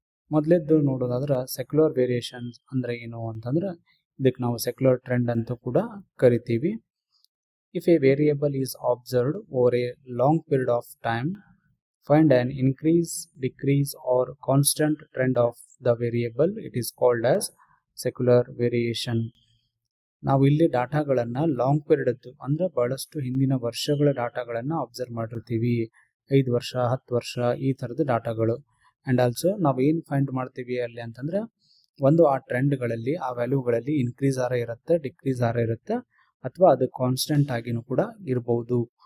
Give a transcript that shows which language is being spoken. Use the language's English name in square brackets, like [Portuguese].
[Kannada] ಮೊದಲೇದ್ದು ನೋಡೋದಾದ್ರೆ secular variations ಅಂದರೆ ಏನು ಅಂತಂದ್ರೆ ಇದಕ್ಕೆ ನಾವು ಸೆಕ್ಯುಲರ್ ಟ್ರೆಂಡ್ ಅಂತ ಕೂಡ ಕರಿತೀವಿ. [English] If a variable is observed over a long period of time, find an increase, decrease or constant trend of the variable, it is called as secular variation. [Kannada] ನಾವು ಇಲ್ಲಿ ಡಾಟಾಗಳನ್ನು ಲಾಂಗ್ ಪೀರಿಯಡ್ ಅಂದ್ರೆ ಬಹಳಷ್ಟು ಹಿಂದಿನ ವರ್ಷಗಳ ಡಾಟಾಗಳನ್ನು observe ಮಾಡಿರ್ತೀವಿ. 5 ವರ್ಷ 10 ವರ್ಷ ಈ ಥರದ ಡಾಟಾಗಳು. [English] and also [Kannada] ನಾವು ಏನು ಫೈಂಡ್ ಮಾಡ್ತೀವಿ ಅಲ್ಲಿ ಅಂತಂದ್ರೆ ಒಂದು ಆ ಟ್ರೆಂಡ್ಗಳಲ್ಲಿ ಆ ವ್ಯಾಲ್ಯೂಗಳಲ್ಲಿ ಇನ್ಕ್ರೀಸ್ ಆರ ಇರುತ್ತೆ, ಡಿಕ್ರೀಸ್ ಆರ ಇರುತ್ತೆ, ಅಥವಾ ಅದು ಕಾನ್ಸ್ಟೆಂಟ್ ಆಗಿನೂ ಕೂಡ ಇರ್ಬೋದು.